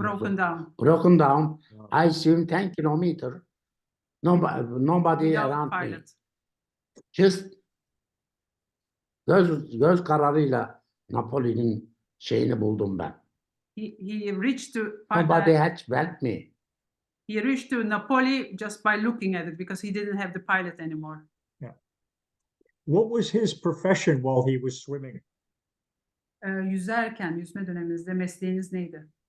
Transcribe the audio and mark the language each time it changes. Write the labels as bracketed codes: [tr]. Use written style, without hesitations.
[en] Broken down. broken down. Wow. I swim 10 kilometer. Nobody Without around me. pilot. [tr] Just göz kararıyla Napoli'nin şeyini buldum ben. [en] He reached to Nobody had helped me. he reached to Napoli just by looking at it because he didn't have the pilot anymore. What was his profession while he was swimming? [tr] Yüzerken, yüzme döneminizde mesleğiniz neydi?